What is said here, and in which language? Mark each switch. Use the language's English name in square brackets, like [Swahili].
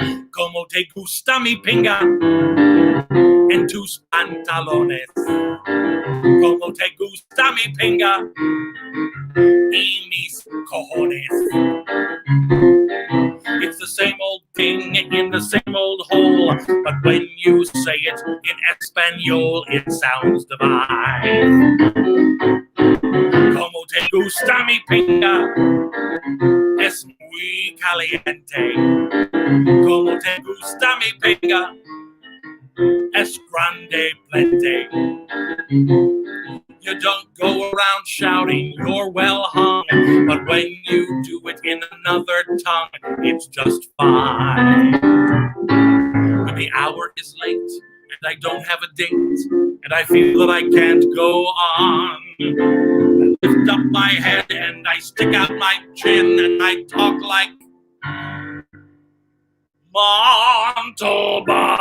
[Spanish] Como te gusta mi pinga en tus pantalones. Como te gusta mi pinga y mis cojones. [English] It's the same old thing in the same old hole, but when you say it in Espanol, it sounds divine. [Spanish] Como te gusta mi pinga, es muy caliente. Como te gusta mi pinga, es grande plenty. [English] You don't go around shouting you're well hung, but when you do it in another tongue, it's just fine. When the hour is late and I don't have a date, and I feel that I can't go on, I lift up my head and I stick out my chin and I talk like Montalban.